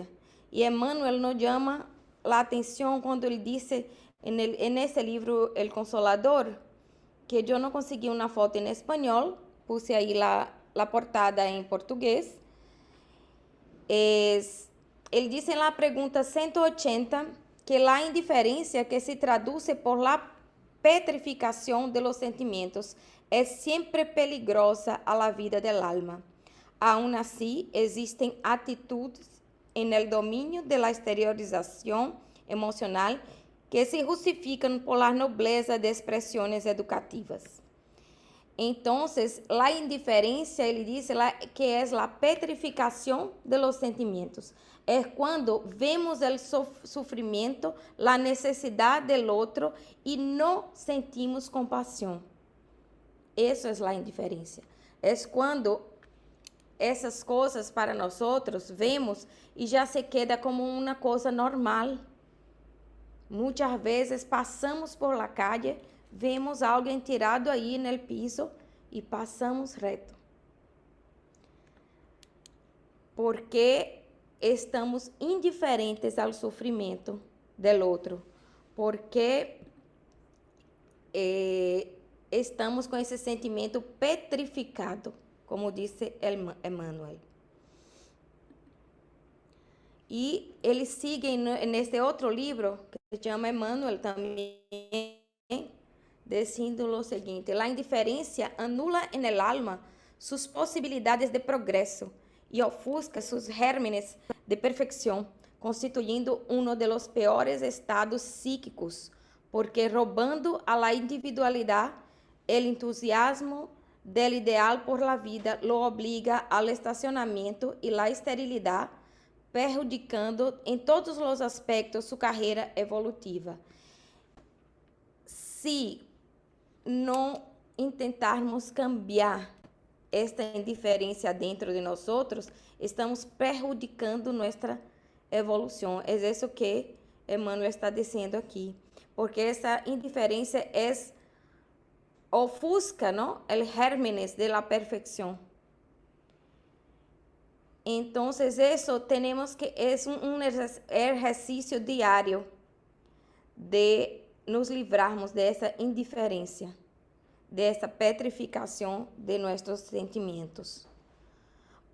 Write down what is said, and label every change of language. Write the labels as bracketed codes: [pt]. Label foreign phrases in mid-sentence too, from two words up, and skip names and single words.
[pt] E Emmanuel nos chama a atenção quando ele disse nesse livro [es] El Consolador, [pt] que eu não consegui uma foto em espanhol, puse aí a portada em português. Ele diz na pergunta 180 que a indiferença que se traduz por la petrificação [es] de los sentimentos [pt] é sempre peligrosa [es] a la vida del alma. Aún así, existem atitudes en el dominio de la exteriorización emocional que se justifican por la nobleza de expresiones educativas. Entonces, la indiferencia, [pt] ele dice [es] que es la petrificación de los sentimientos. Es cuando vemos el sufrimiento, la necesidad del otro y no sentimos compasión. Eso es la indiferencia. [pt] Es cuando essas coisas para nós outros vemos e já se queda como uma coisa normal. Muitas vezes passamos [es] por la calle, [pt] vemos alguém tirado aí no piso e passamos reto. Porque estamos indiferentes ao sofrimento do outro. Porque estamos com esse sentimento petrificado, como disse Emmanuel. E ele sigue neste outro livro, que se chama Emmanuel também, dizendo o seguinte: a indiferença anula [es] en el alma [pt] suas possibilidades de progresso e ofusca seus [es] gérmenes [pt] de perfeição, constituindo um dos piores estados psíquicos, porque roubando [es] a la individualidade, el entusiasmo del ideal por la vida lo obliga al estacionamiento y la esterilidad, perjudicando en todos los aspectos su carrera evolutiva. [pt] Se não [es] intentarmos cambiar [pt] esta indiferença dentro de nós outros, estamos prejudicando nossa evolução. É isso que Emmanuel está dizendo aqui, porque essa indiferença é ofusca, [es] ¿no?, el gérmenes de la perfección. Entonces, eso tenemos que, es un ejercicio diario [pt] de nos livrarmos [es] de esa indiferencia, de esa petrificación de nuestros sentimientos.